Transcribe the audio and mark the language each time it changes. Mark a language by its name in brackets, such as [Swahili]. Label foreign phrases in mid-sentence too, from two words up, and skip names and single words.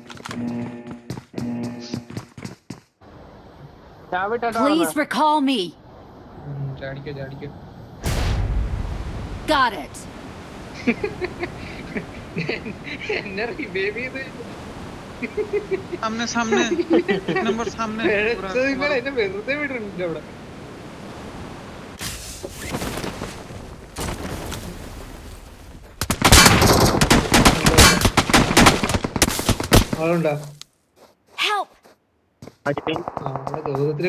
[English] Please recall me. [Malayalam] ചാടിക്കോ. [English] Got it. [Malayalam] എന്നെ റിവൈവ് ചെയ്ത് [Hindi] सामने सामने नंबर सामने [Malayalam] നിങ്ങൾ എന്നെ വെറുതെ വിടുന്നുണ്ട് അവിടെ. ആളുണ്ടാ? [English] Help! [Malayalam] അടി. ആ, അവിടെ ഗൗതത്തിൽ